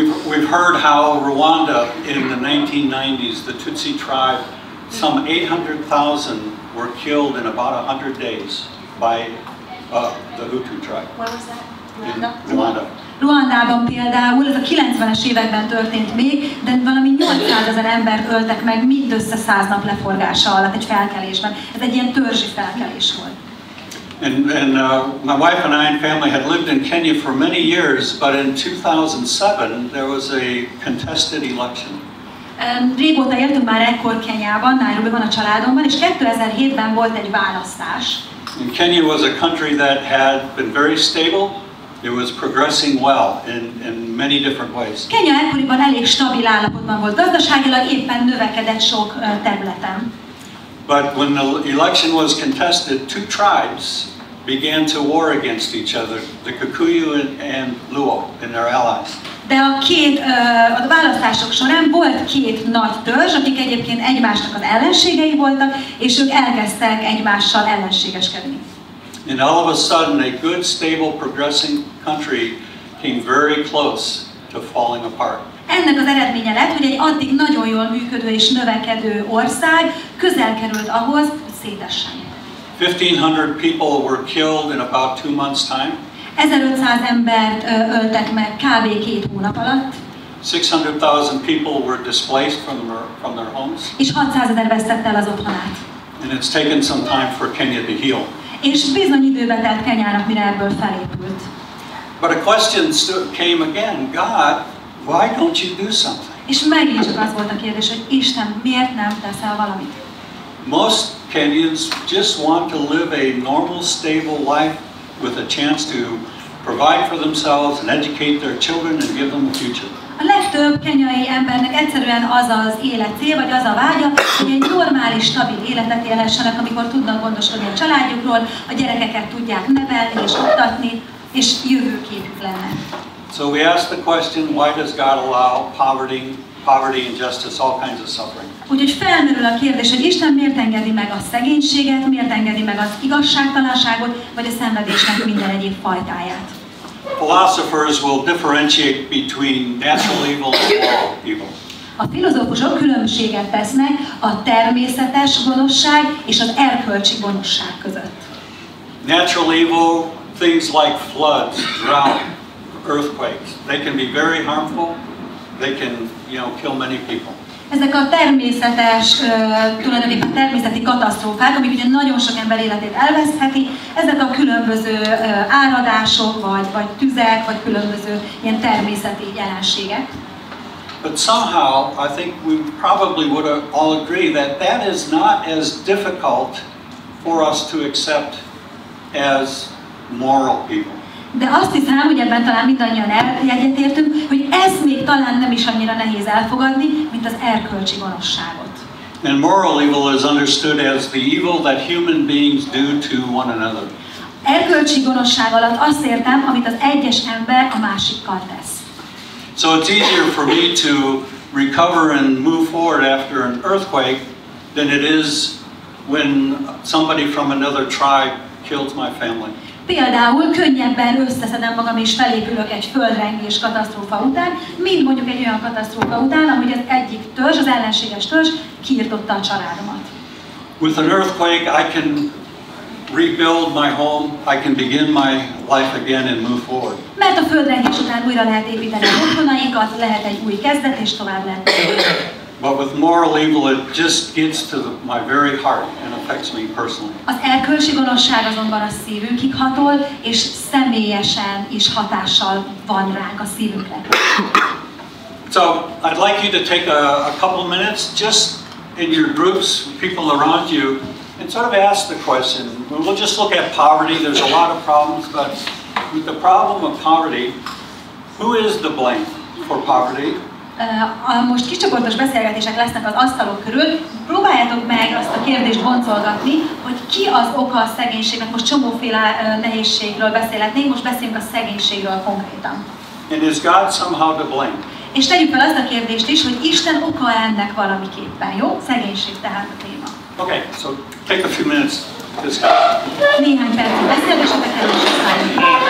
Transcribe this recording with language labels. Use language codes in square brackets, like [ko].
[en] We've heard how Rwanda in the 1990s, the Tutsi tribe, some 800,000 were killed in about 100 days by the Hutu tribe. Where was that? Rwanda. [hu] Ruandában például, ez a 90-es években történt még, de valami 800 000 embert öltek meg mindössze 100 nap leforgása alatt egy felkelésben. Ez egy ilyen törzsi felkelés volt. [en] And my wife and I and family had lived in Kenya for many years, but in 2007 there was a contested election. [hu] Régóta éltünk már ekkor Kenyában, Nairobiban a családomban, és 2007-ben volt egy választás. [en] And Kenya was a country that had been very stable. It was progressing well in many different ways. [hu] Kenya ekkoriban elég stabil állapotban volt, gazdaságilag éppen növekedett sok területen. [en] But when the election was contested, 2 tribes began to war against each other, the Kikuyu and Luo and their allies. [hu] De a választások során volt 2 nagy törzs, akik egyébként egymásnak az ellenségei voltak, és ők elkezdtek egymással ellenségeskedni. [en] And all of a sudden, a good, stable, progressing country came very close to falling apart. [hu] Ennek az eredménye lett, hogy egy addig nagyon jól működő és növekedő ország közel került ahhoz, hogy szétessen. [en] 1,500 people were killed in about 2 months' time. [hu] 1500 embert öltek meg kb. 2 hónap alatt. [en] 600,000 people were displaced from their homes. [hu] És 600 000 vesztette el az otthonát. [en] And it's taken some time for Kenya to heal. [hu] És bizony időbe telt Kenyának, mire ebből felépült. [en] But a question came again, God, why don't you do something? [hu] És megint csak az volt a kérdés, hogy Isten, miért nem teszel valamit? [en] Most Kenyans just want to live a normal, stable life with a chance to provide for themselves and educate their children and give them a future. [hu] A legtöbb kenyai embernek egyszerűen az az életcél, vagy az a vágya, hogy egy normális, stabil életet élhessenek, amikor tudnak gondoskodni a családjukról, a gyerekeket tudják nevelni és oktatni, és jövőképük lenne. [en] So we ask the question, why does God allow poverty, injustice, all kinds of suffering? [hu] Úgyhogy felmerül a kérdés, hogy Isten miért engedi meg a szegénységet, miért engedi meg az igazságtalanságot, vagy a szenvedésnek minden egyéb fajtáját. [en] Philosophers will differentiate between natural evil and moral evil. [hu] A filozófusok különbséget tesznek a természetes gonoszság és az erkölcsi gonoszság között. [en] Natural evil, things like floods, drought, earthquakes, they can be very harmful. They can, kill many people. [hu] Ezek a természetes, tulajdonképpen természeti katasztrófák, amik ugye nagyon sok ember életét elvesztheti, ezek a különböző áradások, vagy tüzek, vagy különböző ilyen természeti jelenségek. [en] But somehow, I think we probably would all agree that that is not as difficult for us to accept as moral people. [hu] De azt hiszem, hogy ebben talán mindannyian egyetértünk, hogy ezt még talán nem is annyira nehéz elfogadni, mint az erkölcsi gonoszságot. [en] And moral evil is understood as the evil that human beings do to one another. [hu] Erkölcsi gonoszság alatt azt értem, amit az egyes ember a másikkal tesz. [en] So it's easier for me to recover and move forward after an earthquake than it is when somebody from another tribe kills my family. [hu] Például könnyebben összeszedem magam és felépülök egy földrengés katasztrófa után, mint mondjuk egy olyan katasztrófa után, ahogy az egyik törzs, az ellenséges törzs kiirtotta a családomat. [en] With an earthquake, I can rebuild my home, I can begin my life again and move forward. [hu] Mert a földrengés után újra lehet építeni a otthonainkat, lehet egy új kezdet és tovább lehet. [en] But with moral evil, it just gets to my very heart and affects me personally. [hu] Az erkölcsi gonoszság azonban a szívünkig hatol, és személyesen is hatással van ránk a szívünkre. [en] So I'd like you to take a couple minutes, just in your groups, people around you, and sort of ask the question. We'll just look at poverty. There's a lot of problems, but with the problem of poverty, who is the blame for poverty? [hu] Most kicsoportos beszélgetések lesznek az asztalok körül. Próbáljátok meg azt a kérdést boncolgatni, hogy ki az oka a szegénységnek. Most csomóféle nehézségről beszélhetnénk, most beszélünk a szegénységről konkrétan. [en] And is God somehow to blame? [hu] És tegyük fel azt a kérdést is, hogy Isten oka ennek valamiképpen, jó? Szegénység tehát a téma. [en] Okay, so take a few minutes to discuss. [hu] Néhány percig beszélgessetek el, és aztán.